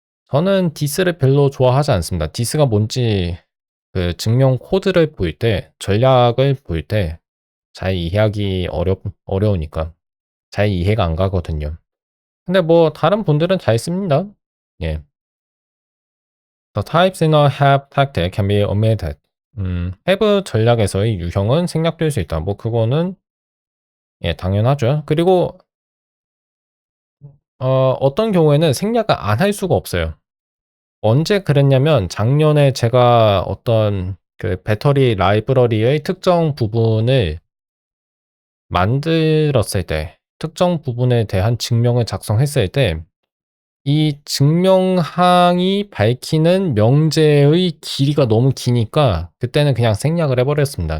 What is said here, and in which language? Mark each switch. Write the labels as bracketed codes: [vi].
[ko] 저는 this를 별로 좋아하지 않습니다. this가 뭔지 그 증명 코드를 볼 때, 전략을 볼 때 잘 이해하기 어려우니까 잘 이해가 안 가거든요. 근데 뭐 다른 분들은 잘 씁니다. 예. [en] The types in a have tactic can be omitted. [ko] have 전략에서의 유형은 생략될 수 있다. 뭐 그거는 예, 당연하죠. 그리고 어떤 경우에는 생략을 안 할 수가 없어요. 언제 그랬냐면 작년에 제가 어떤 그 배터리 라이브러리의 특정 부분을 만들었을 때, 특정 부분에 대한 증명을 작성했을 때 이 증명항이 밝히는 명제의 길이가 너무 기니까 그때는 그냥 생략을 해버렸습니다.